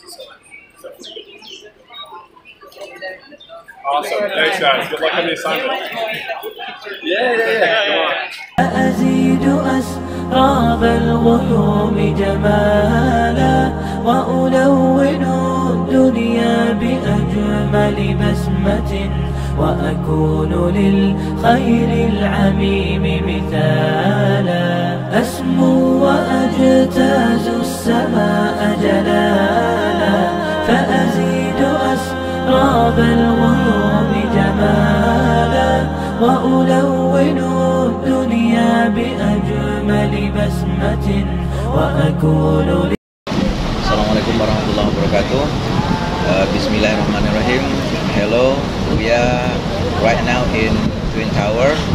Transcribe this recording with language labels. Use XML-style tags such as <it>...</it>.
<en>So it's definitely good. Awesome. Thanks, guys. Good luck on the assignment. Yeah. Come on.</en> <ar>أزيد أسراب الغيوم جمالا وألون الدنيا بأجمل بسمة وأكون للخير العميم مثالا أسمو وأجتاز السماء جلالا فأزيد أسراب الغيوم جمالا وألون الدنيا بأجمل بسمة وأكون Assalamualaikum warahmatullahi wabarakatuh. Bismillahirrahmanirrahim.</ar> <en>Hello, we are right now in Twin Tower.</en>